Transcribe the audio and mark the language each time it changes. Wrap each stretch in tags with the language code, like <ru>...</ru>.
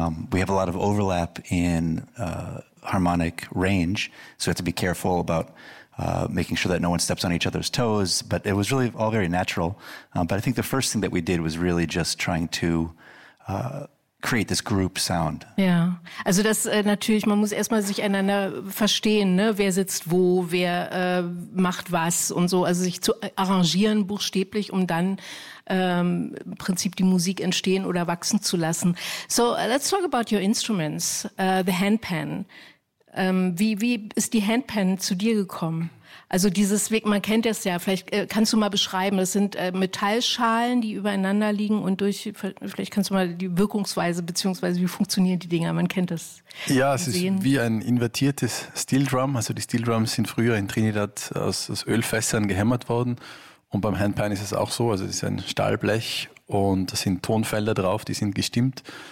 <en>We have a lot of overlap in harmonic range. So we have to be careful about making sure that no one steps on each other's toes. But it was really all very natural. But I think the first thing that we did was really just trying to create this group sound.</en> <de>Ja, also das natürlich, man muss erstmal sich einander verstehen, ne? Wer sitzt wo, wer macht was und so. Also sich zu arrangieren buchstäblich, um dann im Prinzip die Musik entstehen oder wachsen zu lassen.</de> <en>So, let's talk about your instruments, the handpan.</en> <de>Wie ist die Handpan zu dir gekommen? Also dieses Weg, man kennt das ja, vielleicht kannst du mal beschreiben, das sind Metallschalen, die übereinander liegen und durch, vielleicht kannst du mal die Wirkungsweise beziehungsweise wie funktionieren die Dinger, man kennt das. Ja, es ist wie ein invertiertes Steel Drum, also die Steel Drums sind früher in Trinidad aus Ölfässern gehämmert worden und beim Handpan ist es auch so, also es ist ein Stahlblech und da sind Tonfelder drauf, die sind gestimmt.</de>